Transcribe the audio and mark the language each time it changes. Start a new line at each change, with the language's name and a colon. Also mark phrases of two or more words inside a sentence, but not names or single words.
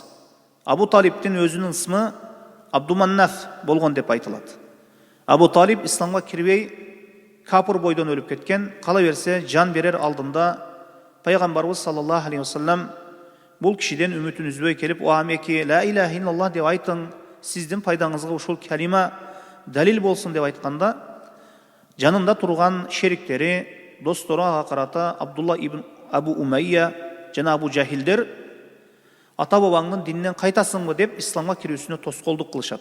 Kyrgyz: Абу Талибтин өзүнүн ысмы Абдуманнаф болгон деп айтылат. Абу Талиб исламга кирбей капыр бойдон өлүп кеткен. Кала берсе жан берер алдында пайгамбарыбыз
Arabic: صلى الله عليه وسلم
Kyrgyz: бул кишиден үмүтүн үзбөй келип, "О амеки,
Arabic: لا إله إلا الله"
Kyrgyz: деп айтың, сиздин пайдаңызга ушул калима далил болсун деп айтканда, жанында турган шериктери, достору ага карата Абдулла ибн Абу Умайя жана Абу Жахилдер ата бабаңдын дининен кайтасыңбы деп исламга кирүүсүнө тоскоолдук кылышат.